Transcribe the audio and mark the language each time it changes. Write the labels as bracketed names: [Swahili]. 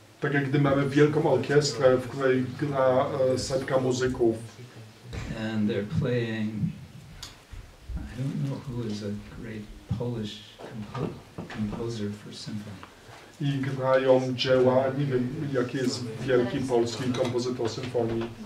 [Polish] Tak jak gdy mamy wielką orkiestrę, w której gra setka muzyków. [English] And they're playing, I don't know who is a great Polish composer for symphony. [Polish] I grają dzieła, nie wiem jaki jest wielki polski kompozytor symfonii.